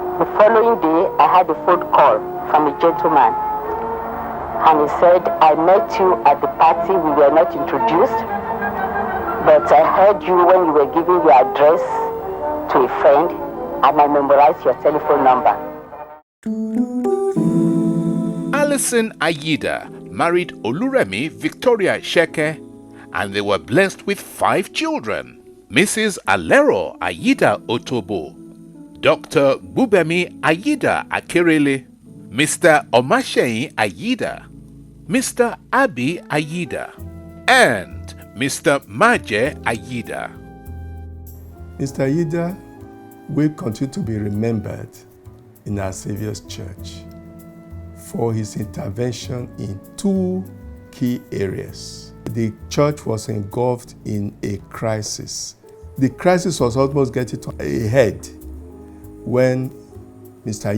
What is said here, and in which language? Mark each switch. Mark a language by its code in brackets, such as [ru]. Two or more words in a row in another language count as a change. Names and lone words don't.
[en] The following day, I had a phone call from a gentleman And he said, I met you at the party, we were not introduced, but I heard you when you were giving your address to a friend, and I memorized your telephone number. Allison Ayida married Oluremi Victoria Sheke, and they were blessed with 5 children. Mrs. Alero Ayida Otobo, Dr. Bubemi Ayida Akerele, Mr. Omashein Ayida, Mr. Abi Ayida, and Mr. Maje Ayida. Mr. Ayida will continue to be remembered in our Savior's Church for his intervention in 2 key areas. The church was engulfed in a crisis. The crisis was almost getting to a head when Mr.